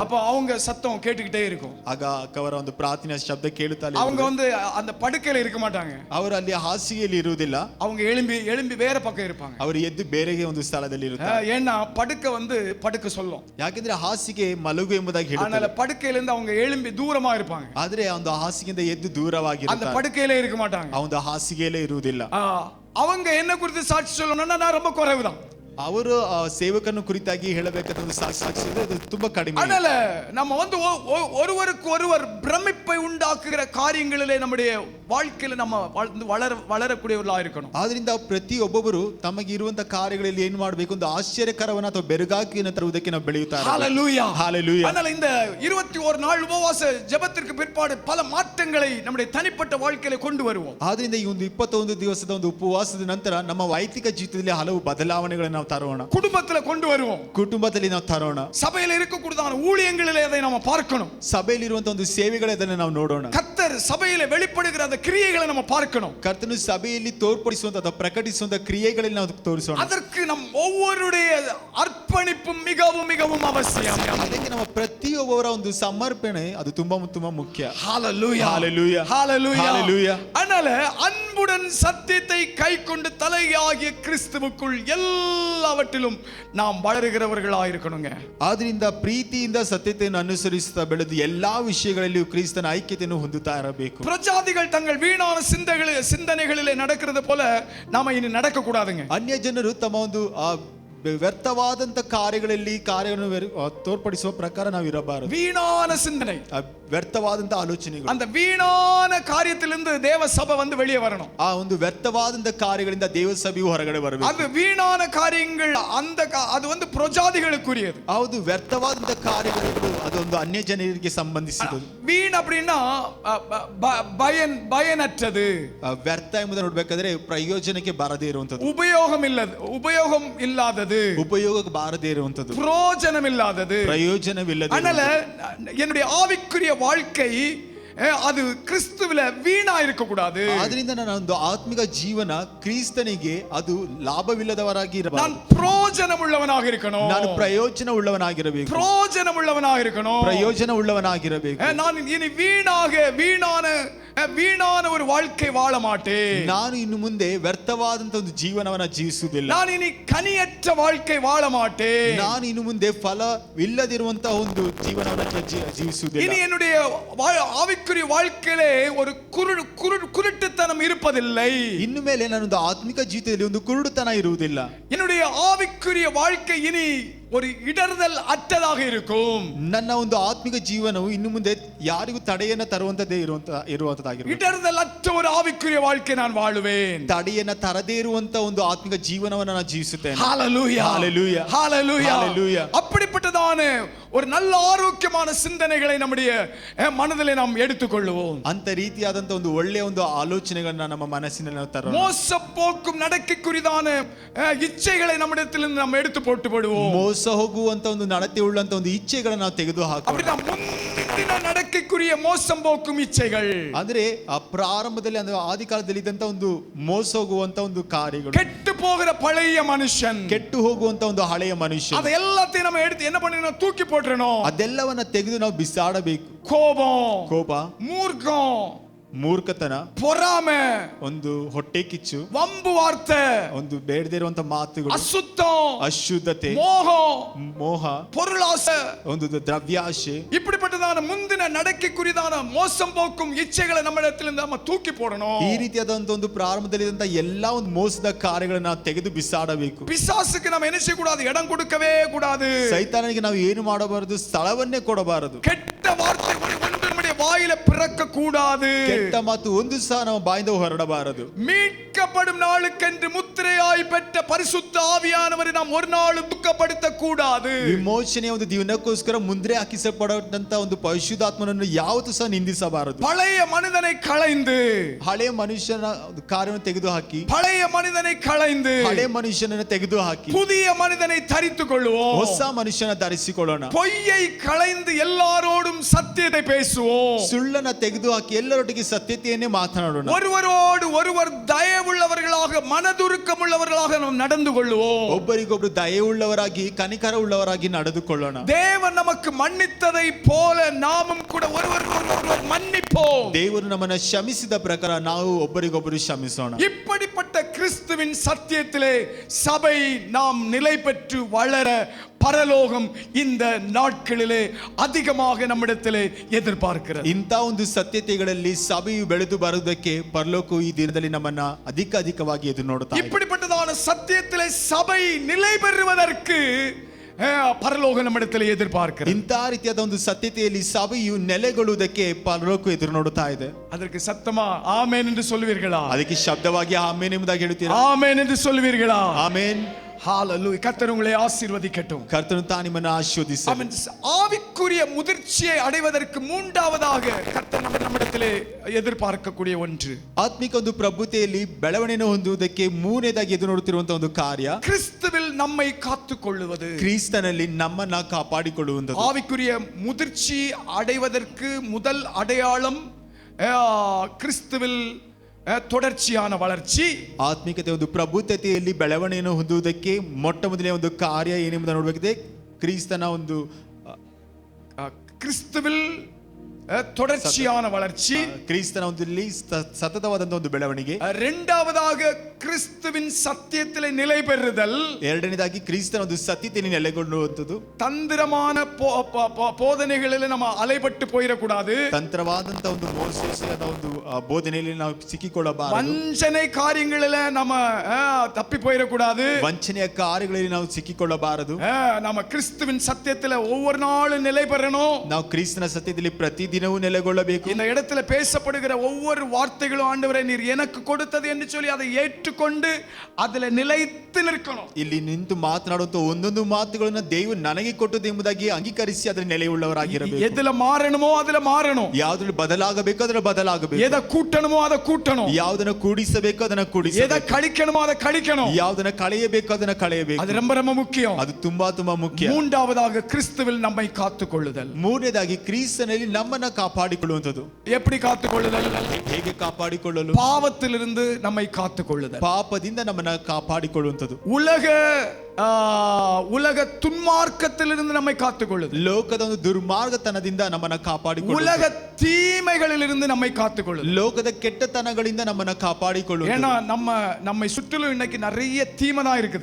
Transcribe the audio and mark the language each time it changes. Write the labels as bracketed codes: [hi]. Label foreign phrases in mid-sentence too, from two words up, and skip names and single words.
[ta] அப்ப அவங்க சத்தம் கேட்டுக்கிட்டே இருக்கும். [kn] ಆಗ ಅಕ್ಕವರ ಒಂದು ಪ್ರಾರ್ಥನೆಯ ಶಬ್ದ ಕೇಳುತ್ತಾ [ta] அவங்க வந்து அந்த படுக்கையில இருக்க மாட்டாங்க, [kn] ಅವರು ಅಲ್ಲಿ ಹಾಸಿಗೆಯಲ್ಲಿ ಇರುವುದಿಲ್ಲ, [ta] அவங்க எழும்பி வேற பக்கம் இருப்பாங்க. [kn] ಅವರು ಎದ್ದು ಬೇರೆಗೆ ಒಂದು ಸ್ಥಳದಲ್ಲಿ ಇರುತ್ತಾರೆ. [ta] ஏன்னா படுக்கை வந்து படுக்க சொல்லும், [kn] ಯಾಕಂದ್ರೆ ಹಾಸಿಗೆ ಮಲಗು ಎಂಬುದಾಗಿ ಹೇಳುತ್ತದೆ. [ta] அதனால படுக்கையில இருந்து அவங்க எழும்பி தூரமா இருப்பாங்க. [kn] ಆದ್ರೆ ಒಂದು ಹಾಸಿಗೆಯಿಂದ ಎದ್ದು ದೂರವಾಗಿರುತ್ತಾರೆ, [ta] அந்த படுக்கையில இருக்க மாட்டாங்க, [kn] ಒಂದು ಹಾಸಿಗೆಯಲ್ಲೇ ಇರುವುದಿಲ್ಲ. [ta] அவங்க என்ன குறித்து சாட்சி சொல்லணும்னா நான் ரொம்ப குறைவுதான். [kn] ಅವರು ಸೇವಕನ ಕುರಿತಾಗಿ ಹೇಳಬೇಕಾದ ಒಂದು ಸಾಕ್ಷಿ ಅದು ತುಂಬಾ ಕಡಿಮೆ. [ta] அதனால நம்ம வந்து ஒருவருக்கு ஒருவர் பிரமிப்பை உண்டாக்குகிற காரியங்களிலே நம்முடைய வாழ்க்கையில நம்ம வளரக்கூடியவர்களா இருக்கணும். [kn] ಆದ್ರಿಂದ ಪ್ರತಿಯೊಬ್ಬರು ತಮಗೆ ಇರುವಂತ ಕಾರ್ಯಗಳಲ್ಲಿ ಏನು ಮಾಡಬೇಕು, ಒಂದು ಆಶ್ಚರ್ಯಕರವನ್ನ ಅಥವಾ ಬೆರಗಾಕಿನ ತರುವುದಕ್ಕೆ ನಾವು ಬೆಳೆಯುತ್ತಾರೆ. [ta] ஹalleluya. ஹalleluya. அதனால இந்த 21 நாள் உபவாಸ ஜெபத்திற்கு பிற்பாடு பல மாற்றங்களை நம்முடைய தனிப்பட்ட வாழ்க்கையில கொண்டு வருவோம். [kn] ಆದ್ರಿಂದ ಈ ಒಂದು 21 ದಿವಸದ ಒಂದು ಉಪವಾಸದ ನಂತರ ನಮ್ಮ ವೈಯಕ್ತಿಕ ಜೀವಿತದಲ್ಲಿ ಹಲವು ಬದಲಾವಣೆಗಳನ್ನು ನಾವು ತರೋಣ, [ta] குடும்பத்துல கொண்டு வருவோம், [kn] ಕುಟುಂಬದಲ್ಲಿ ನಾವು ತರೋಣ, [ta] சபையில இருக்கக்கூடியதான ஊழியங்களிலே அதை நாம பார்க்கணும், [kn] ಸಭೆಯಲ್ಲಿ ಇರುವಂತ ಒಂದು ಸೇವೆಗಳೇ ಅದನ್ನು ನಾವು ನೋಡೋಣ. [ta] கர்த்தர் சபையில வெளிப்படுகிற அந்த கிரியைகளை நம்ம பார்க்கணும். [kn] ಕರ್ತನು ಸಭೆಯಲ್ಲಿ ತೋರ್ಪಡಿಸುವಂತ ಅಥವಾ ಪ್ರಕಟಿಸುವಂತ ಕ್ರಿಯೆಗಳಲ್ಲಿ ನಾವು ತೋರಿಸೋಣ. [ta] அதற்கு நம் ஒவ்வொருடைய அர்ப்பணிப்பும் மிகவும் மிகவும் அவசியம். [kn] ಅದಕ್ಕೆ ನಮ್ಮ ಪ್ರತಿಯೊಬ್ಬರ ಒಂದು ಸಮರ್ಪಣೆ ಅದು ತುಂಬಾ ತುಂಬಾ ಮುಖ್ಯ. [ta] ஹalleluya. ஹalleluya. ஹalleluya. ஹalleluya. அதனால அன்புடன் சத்தியத்தை கைக்கொண்டு தலையாகிய கிறிஸ்துவுக்குள் எல்லாவற்றிலும் நாம் வளருகிறவர்களாக இருக்கணுங்க. [kn] ಆದ್ರಿಂದ ಪ್ರೀತಿಯಿಂದ ಸತ್ಯತೆಯನ್ನು ಅನುಸರಿಸುತ್ತಾ ಬೆಳೆದು ಎಲ್ಲಾ ವಿಷಯಗಳಲ್ಲಿಯೂ ಕ್ರಿಸ್ತನ ಐಕ್ಯತೆಯನ್ನು ಹೊಂದುತ್ತಾ ಇರಬೇಕು. [ta] பிரஜாதிகள் தங்கள் வீணான சிந்தனைகளிலே நடக்கிறது போல நாம இனி நடக்க கூடாதுங்க. [kn] ಅನ್ಯ ಜನರು ತಮ್ಮ ಒಂದು ವ್ಯರ್ಥವಾದಂತ ಕಾರ್ಯಗಳನ್ನು ತೋರ್ಪಡಿಸುವ ಪ್ರಕಾರ ನಾವು ಇರಬಾರದು. [ta] வீணான சிந்தனை, [kn] ವ್ಯರ್ಥವಾದಂತ ಆಲೋಚನೆಗಳು, [ta] அந்த வீணான காரியத்திலிருந்து தேவ சபை வந்து வெளியே வரணும். [kn] ಆ ಒಂದು ವ್ಯರ್ಥವಾದಂತ ಕಾರ್ಯಗಳಿಂದ ದೇವ ಸಭೆಯು ಹೊರಗಡೆ ಬರಬೇಕು. [ta] அது வீணான காரியங்கள் அது வந்து ಪ್ರಜಾதிகளுக்குரியது. [kn] ಆ ಒಂದು ವ್ಯರ್ಥವಾದಂತ ಕಾರ್ಯಗಳು ಅದೊಂದು ಅನ್ಯ ಜನರಿಗೆ ಸಂಬಂಧಿಸಿದ್ದು. [ta] வீண் அப்படின்னா பயனற்றது. [kn] ವ್ಯರ್ಥ ಎಂಬುದನ್ನು ನೋಡ್ಬೇಕಾದ್ರೆ ಪ್ರಯೋಜನಕ್ಕೆ ಬಾರದೇ ಇರುವಂತದ್ದು, [ta] உபயோகம் இல்லாதது, [kn] ಉಪಯೋಗಕ್ಕೆ ಬಾರದೇ ಇರುವಂತದ್ದು, [ta] பிரயோஜனமில்லாதது, [kn] ಪ್ರಯೋಜನವಿಲ್ಲದೆ. [ta] அதனால என்னுடைய ஆவிக்குரிய வாழ்க்கை அது கிறிஸ்துவில வீணா இருக்க கூடாது. [kn] ಆದ್ರಿಂದ ನನ್ನ ಒಂದು ಆತ್ಮಿಕ ಜೀವನ ಕ್ರಿಸ್ತನಿಗೆ ಅದು ಲಾಭವಿಲ್ಲದವರಾಗಿ ಇರಬಾರದು. [ta] நான் பிரயோஜனம் உள்ளவனாக இருக்கணும். [kn] ನಾನು ಪ್ರಯೋಜನ ಉಳ್ಳವನಾಗಿರಬೇಕು. [ta] பிரயோஜனம் உள்ளவனாக இருக்கணும். [kn] ಪ್ರಯೋಜನ ಉಳ್ಳವನಾಗಿರಬೇಕು. [ta] நான் இனி வீணான வீணான ஒரு வாழ்க்கை வாழ மாட்டேன். [kn] ನಾನು ಇನ್ನು ಮುಂದೆ ವ್ಯರ್ಥವಾದಂತ ಒಂದು ಜೀವನವನ್ನ ಜೀವಿಸುವುದಿಲ್ಲ. [ta] நான் இனி ಕನಿಯற்ற வாழ்க்கை வாழ மாட்டேன். [kn] ನಾನು ಇನ್ನು ಮುಂದೆ ಫಲವಿಲ್ಲದಿರುವಂತಹ ಒಂದು ಜೀವನವನ್ನ ಜೀವಿಸುವುದಿಲ್ಲ. [ta] இனி என்னுடைய ஆவிக்குரிய வாழ்க்கையிலே ஒரு குருட்டுத்தனம் இருப்பதில்லை. [kn] ಇನ್ನು ಮೇಲೆ ನನ್ನೊಂದು ಆತ್ಮಿಕ ಜೀವಿತದಲ್ಲಿ ಒಂದು ಕುರುಡುತನ ಇರುವುದಿಲ್ಲ. [ta] என்னுடைய ஆவிக்குரிய வாழ்க்கை இனி ஒரு இடர்தல் ಅಟ್ಟதாக இருக்கும். [kn] ನನ್ನ ಒಂದು ಆತ್ಮಿಕ ಜೀವನವು ಇನ್ನು ಮುಂದೆ ಯಾರಿಗೂ ತಡೆಯನ್ನ ತರುವಂತದ್ದೇ ಇರುವಂತದ್ದಾಗಿರುತ್ತೆ. [ta] இடர்தல் அற்ற ஒரு ஆவிக்குரிய வாழ்க்கை நான் வாழுவேன். [kn] ತಡೆಯನ್ನ ತರದೇ ಇರುವಂತ ಒಂದು ಆತ್ಮಿಕ ಜೀವನವನ್ನು ನಾನು ಜೀವಿಸುತ್ತೇನೆ. [ta] ஹalleluya ஹalleluya ஹalleluya ஹalleluya. அப்படிப்பட்டதான ஒரு நல்ல ஆரோக்கியமான சிந்தனைகளை நம்முடைய மனதிலே நாம் எடுத்துக்கொள்வோம். [kn] ಅಂತ ರೀತಿಯಾದಂತ ಒಂದು ಒಳ್ಳೆಯ ಒಂದು ಆಲೋಚನೆಗಳನ್ನ ನಮ್ಮ ಮನಸ್ಸಿನಲ್ಲಿ ನಾವು ತರೋಣ. [ta] மோசப்போக்கும் நடக்கைக்குரிதான இச்சைகளை நம்மிடத்திலிருந்து நாம் எடுத்து போட்டு விடுவோம். [kn] ಮೋಸ ಹೋಗುವಂತ ಒಂದು ನಡತೆ ಉಳ್ಳಂತ ಒಂದು ಇಚ್ಛೆಗಳನ್ನು ನಾವು ತೆಗೆದು ಹಾಕೋಣ. [ta] அப்படி நாம் ಮುಂದಿನ நடக்கைக்குரிய மோசம் போக்கும் இச்சைகள், [kn] ಅಂದ್ರೆ ಆ ಪ್ರಾರಂಭದಲ್ಲಿ ಅಂದ್ರೆ ಆದಿಕಾಲದಲ್ಲಿ ಇದ್ದಂತ ಒಂದು ಮೋಸ ಹೋಗುವಂತ ಒಂದು ಕಾರ್ಯಗಳು, [ta] கெட்டு போகிற பழைய மனுஷன், [kn] ಕೆಟ್ಟು ಹೋಗುವಂತ ಒಂದು ಹಳೆಯ ಮನುಷ್ಯ, [ta] அதை எல்லாத்தையும் நம்ம எடுத்து என்ன பண்ணணும், தூக்கி போட்டுறணும். [kn] ಅದೆಲ್ಲವನ್ನ ತೆಗೆದು ನಾವು ಬಿಸಾಡಬೇಕು. [ta] கோபம், மூர்க்கம், [kn] ಮೂರ್ಖತನ, [ta] பொறாமை, [kn] ಒಂದು ಹೊಟ್ಟೆ ಕಿಚ್ಚು, [ta] வம்பு வார்த்தை, [kn] ಒಂದು ಬೇಡದೇ ಇರುವಂತ ಮಾತುಗಳು, [ta] அசுத்தம், [kn] ಅಶುದ್ಧತೆ, ಮೋಹ, [ta] பொருளாசை, [kn] ಒಂದು ದ್ರವ್ಯಾಶೆ, [ta] இப்படிப்பட்டதான முந்தின நடக்கைக்குரியதான மோசம் போக்கும் இச்சைகளை நம்மிடத்திலிருந்து நம்ம தூக்கி போடணும். [kn] ಈ ರೀತಿಯಾದಂತ ಒಂದು ಪ್ರಾರಂಭದಲ್ಲಿ ಇದ್ದಂತ ಎಲ್ಲಾ ಒಂದು ಮೋಸದ ಕಾರ್ಯಗಳನ್ನ ನಾವು ತೆಗೆದು ಬಿಸಾಡಬೇಕು. [ta] பிசாசுக்கு நம்ம என்ன செய்யக்கூடாது, இடம் கொடுக்கவே கூடாது. [kn] ಸೈತಾನನಿಗೆ ನಾವು ಏನು ಮಾಡಬಾರದು, ಸ್ಥಳವನ್ನೇ ಕೊಡಬಾರದು. [ta] கெட்ட வார்த்தை நம்முடைய வாயில பிறக்க கூடாது. [kn] ಕೆಟ್ಟ ಮಾತು ಒಂದು ಸಹ ನಮ್ಮ ಬಾಯಿಂದ ಹೊರಡಬಾರದು. [ta] மீட்கப்படும் நாளுக்கென்று முத்திரையாய் பெற்ற பரிசுத்த ஆவியானவரை நாம் ஒரு நாளும் துக்கப்படுத்த கூடாது. [kn] ವಿಮೋಚನೆಯ ಒಂದು ದಿನಕ್ಕೋಸ್ಕರ ಮುಂದೆ ಹಾಕಿಸಲ್ಪಡುವಂತ ಒಂದು ಪರಿಶುದ್ಧಾತ್ಮನನ್ನು ಯಾವತ್ತೂ ಸಹ ನಿಂದಿಸಬಾರದು. [ta] பழைய மனிதனை களைந்து, [kn] ಹಳೆಯ ಮನುಷ್ಯನ ಒಂದು ಕಾರ್ಯವನ್ನು ತೆಗೆದು ಹಾಕಿ, [ta] பழைய மனிதனை களைந்து [kn] ಹಳೆಯ ಮನುಷ್ಯನನ್ನು ತೆಗೆದು ಹಾಕಿ [ta] புதிய மனிதனை தரித்துக் கொள்வோம். [kn] ಹೊಸ ಮನುಷ್ಯನ ಧರಿಸಿಕೊಳ್ಳೋಣ. [ta] பொய்யை களைந்து எல்லாரோடும் சத்தியத்தை பேசுவோம். [kn] ಸುಳ್ಳನ್ನ ತೆಗೆದು ಹಾಕಿ ಎಲ್ಲರೊಟ್ಟಿಗೆ ಸತ್ಯತೆಯನ್ನೇ ಮಾತನಾಡೋಣ. [ta] ஒருவரோடு ஒருவர் தயவுள்ளவர்களாக, மனதுருக்கமுள்ளவர்களாக நாம் நடந்து கொள்வோம். [kn] ಒಬ್ಬರಿಗೊಬ್ಬರು ದಯೆಯುಳ್ಳವರಾಗಿ, ಕನಿಕರ ಉಳ್ಳವರಾಗಿ ನಡೆದುಕೊಳ್ಳೋಣ. [ta] தேவன் நமக்கு மன்னித்ததை போல நாமும் கூட ஒருவர் மன்னிப்போம். [kn] ದೇವರು ನಮ್ಮನ್ನ ಕ್ಷಮಿಸಿದ ಪ್ರಕಾರ ನಾವು ಒಬ್ಬರಿಗೊಬ್ಬರು ಕ್ಷಮಿಸೋಣ. [ta] இப்படிப்பட்ட கிறிஸ்துவின் சத்தியத்திலே சபை நாம் நிலை பெற்று வளர பரலோகம் இந்த நாட்களிலே அதிகமாக நம்மிடத்திலே எதிர்பார்க்கிறது. [kn] ಇಂಥ ಒಂದು ಸತ್ಯತೆಗಳಲ್ಲಿ ಸಭೆಯು ಬೆಳೆದು ಬರುವುದಕ್ಕೆ ಪರಲೋಕವು ಈ ದಿನದಲ್ಲಿ ನಮ್ಮನ್ನ ಅಧಿಕವಾಗಿ ಎದುರು ನೋಡುತ್ತಾ ಇದೆ. [ta] இப்படிப்பட்டதான சத்தியத்திலே சபை நிலை பெறுவதற்கு பரலோகம் நம்மிடத்திலே எதிர்பார்க்கிறது. [kn] ಇಂಥ ರೀತಿಯಾದ ಒಂದು ಸತ್ಯತೆಯಲ್ಲಿ ಸಭೆಯು ನೆಲೆಗೊಳ್ಳುವುದಕ್ಕೆ ಪರಲೋಕ ಎದುರು ನೋಡುತ್ತಾ ಇದೆ. [ta] அதற்கு சத்தமா ஆமென் என்று சொல்வீர்களா? [kn] ಅದಕ್ಕೆ ಶಬ್ದವಾಗಿ ಆಮೇನ್ ಎಂಬುದಾಗಿ ಹೇಳ್ತೀರಾ? [ta] ஆமென் என்று சொல்வீர்களா? [kn] ಆಮೇನ್. [ta] ஹalleluya. கர்த்தர் உங்களை ஆசீர்வதிக்கட்டும். [kn] ಕರ್ತನು ತಾ ನಿಮ್ಮನ್ನು ಆಶೀರ್ವದಿಸಲಿ. [ta] ஆமென். ஆவிக்குரிய முதிர்ச்சியை அடைவதற்கு மூன்றாவதாக கர்த்தர் நம்மிடத்திலே எதிர்பார்க்கக்கூடிய ஒன்று, [kn] ಆತ್ಮಿಕ ಒಂದು ಪ್ರಭುತೆಯಲ್ಲಿ ಬೆಳವಣಿಗೆಯನ್ನು ಹೊಂದುವುದಕ್ಕೆ ಮೂರನೇದಾಗಿ ಎದುರು ನೋಡುತ್ತಿರುವಂತಹ ಒಂದು ಕಾರ್ಯ, [ta] கிறிஸ்துவில் நம்மை காத்துக்கொள்வது. [kn] ಕ್ರಿಸ್ತನಲ್ಲಿ ನಮ್ಮನ್ನ ಕಾಪಾಡಿಕೊಳ್ಳುವಂಥದ್ದು. [ta] ஆவிக்குரிய முதிர்ச்சி அடைவதற்கு முதல் அடையாளம் கிறிஸ்துவில் தொடர்ச்சியான வளர்ச்சி. [kn] ಆತ್ಮಿಕತೆ ಒಂದು ಪ್ರಭುತೆಯಲ್ಲಿ ಬೆಳವಣಿಗೆಯನ್ನು ಹೊಂದುವುದಕ್ಕೆ ಮೊಟ್ಟ ಮೊದಲನೇ ಒಂದು ಕಾರ್ಯ ಏನೆಂಬುದನ್ನು ನೋಡಬೇಕಿದೆ. ಕ್ರಿಸ್ತನ ಒಂದು [ta] கிறிஸ்துவில் தொடர்ச்சியான வளர்ச்சி, [kn] ಕ್ರಿಸ್ತನ ಒಂದು ಸತತವಾದಂತ ಒಂದು ಬೆಳವಣಿಗೆ. [ta] இரண்டாவதாக கிறிஸ்துவின் சத்தியத்திலே நிலை பெறுதல். [kn] ಎರಡನೇದಾಗಿ ಕ್ರಿಸ್ತನ ಒಂದು ಸತ್ಯತೆಯಲ್ಲಿ ನೆಲೆಗೊಳ್ಳುವಂಥದ್ದು. [ta] தந்திரமான போதனைகளில் நம்ம அலைபட்டு போயிடக்கூடாது. [kn] ತಂತ್ರವಾದಂತ ಒಂದು ಮೋಸದ ಒಂದು ಬೋಧನೆಯಲ್ಲಿ ನಾವು ಸಿಕ್ಕಿಕೊಳ್ಳಬಾರದು. [ta] வஞ்சனை காரியங்களில் நம்ம தப்பி போயிடக்கூடாது. [kn] ವಂಚನೆಯ ಕಾರ್ಯಗಳಲ್ಲಿ ನಾವು ಸಿಕ್ಕಿಕೊಳ್ಳಬಾರದು. [ta] நம்ம கிறிஸ்துவின் சத்தியத்தில் ஒவ்வொரு நாளும் நிலை பெறணும். [kn] ನಾವು ಕ್ರಿಸ್ತನ ಸತ್ಯದಲ್ಲಿ ಪ್ರತಿದಿನವೂ ನೆಲೆಗೊಳ್ಳಬೇಕು. [ta] இந்த இடத்துல பேசப்படுகிற ஒவ்வொரு வார்த்தைகளும் ஆண்டவரே நீர் எனக்கு கொடுத்தது என்று சொல்லி அதை ஏற்றுக்கொண்டு அதில் நிலைத்து நிற்கணும். [kn] ಇಲ್ಲಿ ನಿಂತು ಮಾತನಾಡುವಂತ ಒಂದೊಂದು ಮಾತುಗಳನ್ನು ದೇವರು ನನಗೆ ಕೊಟ್ಟದ್ದು ಎಂಬುದಾಗಿ ಅಂಗೀಕರಿಸಿ ಅದರ ನೆಲೆಯುಳ್ಳವರಾಗಿರಬೇಕು. [ta] எதுல மாறணுமோ அதுல மாறணும். [kn] ಯಾವುದ್ರಲ್ಲಿ ಬದಲಾಗಬೇಕು ಅದರ ಬದಲಾಗಬೇಕು. [ta] எதை கூட்டணுமோ அதை கூட்டணும். [kn] ಯಾವುದನ್ನ ಕೂಡಿಸಬೇಕು ಅದನ್ನ ಕೂಡಿಸಬೇಕು. [ta] எதை கழிக்கணுமோ அதை கழிக்கணும். [kn] ಯಾವುದನ್ನ ಕಳೆಯಬೇಕು ಅದನ್ನ ಕಳೆಯಬೇಕು. [ta] அது ரொம்ப ரொம்ப முக்கியம். [kn] ಅದು ತುಂಬಾ ಮುಖ್ಯ. [ta] மூன்றாவதாக கிறிஸ்துவில் நம்மை காத்துக்கொள்ளுதல். [kn] ಮೂರನೇದಾಗಿ ಕ್ರಿಸ್ತನಲ್ಲಿ ನಮ್ಮನ್ನ ಕಾಪಾಡಿಕೊಳ್ಳುವಂಥದ್ದು. [ta] எப்படி காத்துக்கொள்ளுதல்? [kn] ಹೇಗೆ ಕಾಪಾಡಿಕೊಳ್ಳಲು? [ta] பாவத்திலிருந்து நம்மை காத்துக்கொள்ளுதல். [kn] ಪಾಪದಿಂದ ನಮ್ಮನ್ನ ಕಾಪಾಡಿಕೊಳ್ಳುವಂಥದ್ದು. [ta] உலக உலக துன்மார்க்கத்திலிருந்து நம்மை காத்துக்கொள்ளுது. [kn] ಲೋಕದ ಒಂದು ದುರ್ಮಾರ್ಗತನದಿಂದ ನಮ್ಮನ್ನ ಕಾಪಾಡಿಕೊಳ್ಳುತ್ತೆ. [ta] உலக தீமைகளிலிருந்து நம்மை காத்துக்கொள்ளுது. [kn] ಲೋಕದ ಕೆಟ್ಟತನಗಳಿಂದ ನಮ್ಮನ್ನ ಕಾಪಾಡಿಕೊಳ್ಳುತ್ತೆ. [ta] ஏன்னா நம்மை சுற்றிலும் இன்னைக்கு நிறைய தீமை இருக்குது.